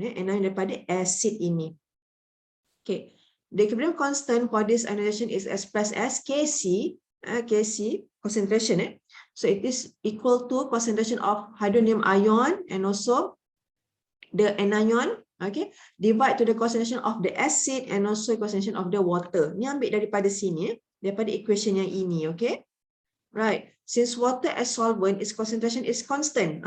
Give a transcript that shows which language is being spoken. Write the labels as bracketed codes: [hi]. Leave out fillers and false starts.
[ms] Anion daripada acid ini. [en] Okay, the equilibrium constant for this ionization is expressed as Kc. Kc concentration. So it is equal to concentration of hydronium ion and also the anion, okay, divide to the concentration of the acid and also concentration of the water. [ms] Ni ambil daripada sini, daripada equation yang ini, okay. [en] Right, since water as solvent, its concentration is constant.